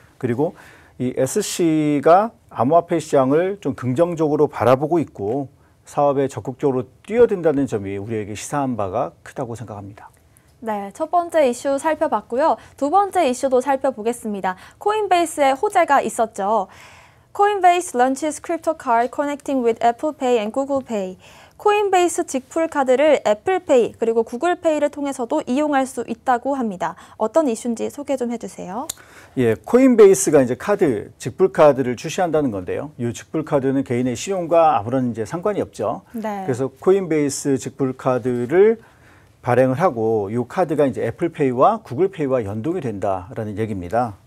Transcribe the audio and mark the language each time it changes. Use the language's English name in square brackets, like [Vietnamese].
[Korean] 그리고 이 SC가 암호화폐 시장을 좀 긍정적으로 바라보고 있고 사업에 적극적으로 뛰어든다는 점이 우리에게 시사한 바가 크다고 생각합니다. 네, 첫 번째 이슈 살펴봤고요. 두 번째 이슈도 살펴보겠습니다. 코인베이스의 호재가 있었죠. [English] Coinbase launches crypto card connecting with Apple Pay and Google Pay. [Korean] 코인베이스 직풀 카드를 애플페이 그리고 구글페이를 통해서도 이용할 수 있다고 합니다. 어떤 이슈인지 소개 좀 해주세요. 예, 코인베이스가 이제 직불 카드를 출시한다는 건데요. 이 직불 카드는 개인의 신용과 아무런 이제 상관이 없죠. 그래서 코인베이스 직불 카드를 발행을 하고 이 카드가 이제 애플페이와 구글페이와 연동이 된다라는 얘기입니다.